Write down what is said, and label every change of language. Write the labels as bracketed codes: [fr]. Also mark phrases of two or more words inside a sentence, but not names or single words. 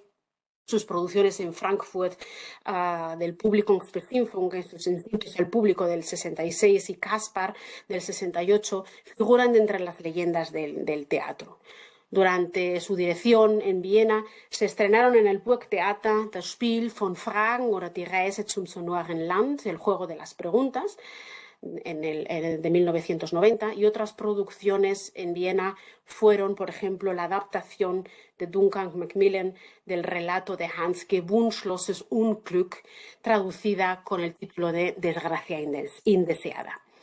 [es] Sus producciones en Frankfurt del Publikumsbeschimpfung, el público del 66, y Kaspar del 68 figuran de entre las leyendas del teatro. Durante su dirección en Viena se estrenaron en el Burgtheater Das Spiel von Fragen oder die Reise zum sonoren Land, el juego de las preguntas, de 1990, y otras producciones en Viena fueron, por ejemplo, la adaptación de Duncan Macmillan del relato de Handke Wunschloses Unglück, traducida con el título de Desgracia indeseada.